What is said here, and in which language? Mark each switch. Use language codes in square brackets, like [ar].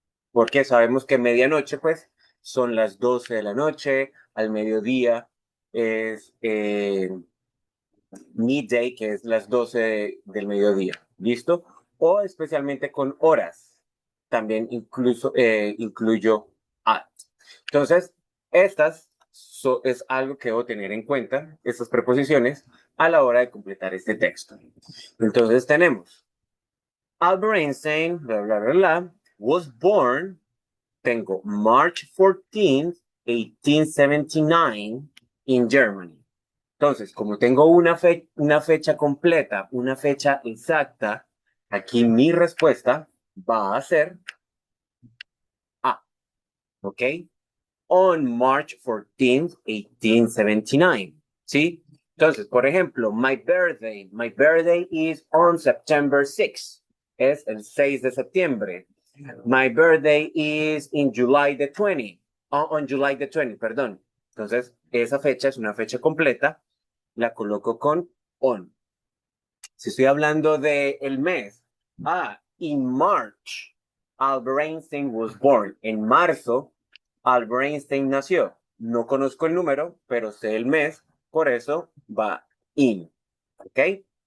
[es] Porque sabemos que medianoche, pues, son las 12 de la noche, al mediodía es midday, que es las 12 del mediodía, ¿listo? O especialmente con horas, también incluso incluyo at. Entonces, es algo que debo tener en cuenta, estas preposiciones, a la hora de completar este texto. Entonces tenemos, [en] Albert Einstein, bla, bla, bla, bla, was born, [es] tengo [en] March 14th, 1879, in Germany. [es] Entonces, como tengo una fecha completa, una fecha exacta, aquí mi respuesta va a ser A, ¿ok? [en] On March 14th, 1879, [es] ¿sí? Entonces, por ejemplo, [en] my birthday is on September 6th, [es] es el 6 de septiembre. [en] My birthday is in July 20th, on July 20th, [es] perdón. Entonces, esa fecha es una fecha completa, la coloco con on. Si estoy hablando de el mes, [en] in March, Albert Einstein was born. [es] En marzo, Albert Einstein nació. No conozco el número, pero sé el mes, por eso va in. ¿Ok?